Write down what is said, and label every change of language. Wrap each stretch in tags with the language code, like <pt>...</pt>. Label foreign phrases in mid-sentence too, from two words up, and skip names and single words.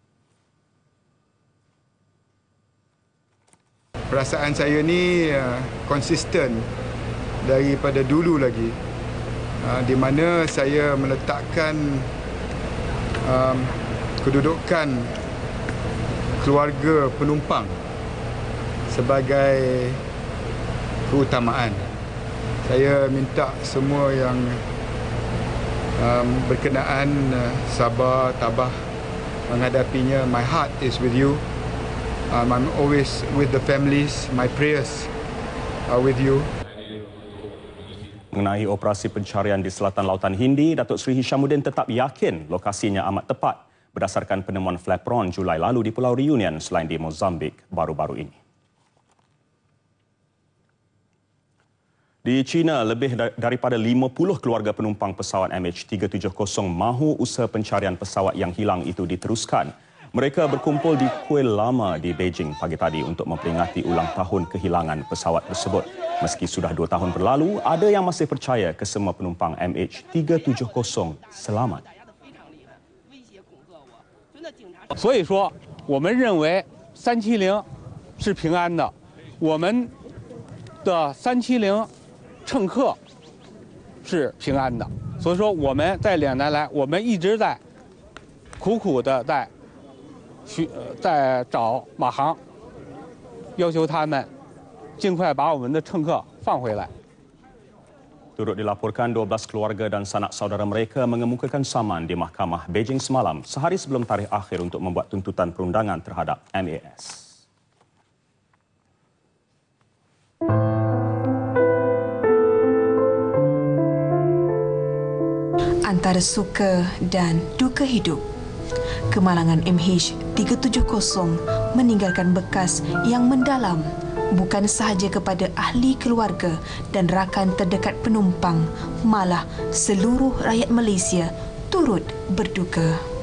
<ms>Perasaan saya ni konsisten daripada dulu lagi, di mana saya meletakkan kedudukan keluarga penumpang sebagai keutamaan. Saya minta semua yang berkenaan sabar, tabah menghadapinya.</ms> <en>My heart is with you. I'm always with the families. My prayers are with you.</en> <ms>Mengenai operasi pencarian di selatan Lautan Hindi, Datuk Seri Hishamuddin tetap yakin lokasinya amat tepat berdasarkan penemuan flapron Julai lalu di Pulau Reunion selain di Mozambik baru-baru ini. Di China, lebih daripada 50 keluarga penumpang pesawat MH370 mahu usaha pencarian pesawat yang hilang itu diteruskan. Mereka berkumpul di Kuil Lama di Beijing pagi tadi untuk memperingati ulang tahun kehilangan pesawat tersebut. Meski sudah 2 tahun berlalu, ada yang masih percaya kesemua penumpang MH370 selamat.</ms> <zh>所以说，我们认为370是平安的，我们的370乘客是平安的。所以说，我们在2年来，我们一直在苦苦的在找马航，要求他们尽快把我们的乘客放回来。</zh> <ms>Turut dilaporkan 12 keluarga dan sanak saudara mereka mengemukakan saman di Mahkamah Beijing semalam sehari sebelum tarikh akhir untuk membuat tuntutan perundangan terhadap MAS. Antara suka dan duka hidup, kemalangan MH370 meninggalkan bekas yang mendalam bukan sahaja kepada ahli keluarga dan rakan terdekat penumpang, malah seluruh rakyat Malaysia turut berduka.</ms>